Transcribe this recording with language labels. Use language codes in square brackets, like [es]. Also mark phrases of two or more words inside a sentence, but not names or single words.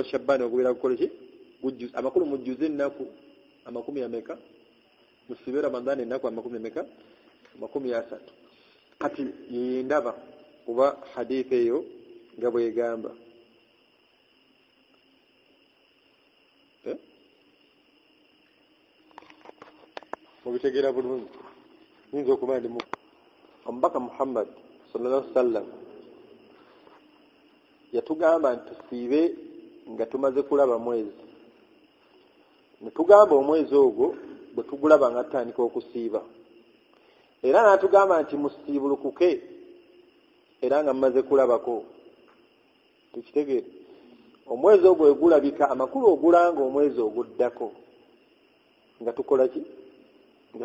[lg] Sha'ban ogubeera gukola ki gujjuza amakulu mujjuze ennaku 10 musibe Ramadani ennaku 30 kati yindaba kuba hadithi eyo nga bwegamba mubitegera bulungi nyinza okuba ndi omubaka Muhammad [ar] صلى الله عليه وسلم [lg] yatugamba nti tusiibe nga tumaze kulaba mwezi netugamba omwezi ogwo bwe tugulaba nga tutandika okusiiba era n'atugamba nti musiibulukuke era nga mumaze kulabako tukitegeere omwezi ogwo egulabika amakulu ogulanga omwezi oguddako nga tukola ki nga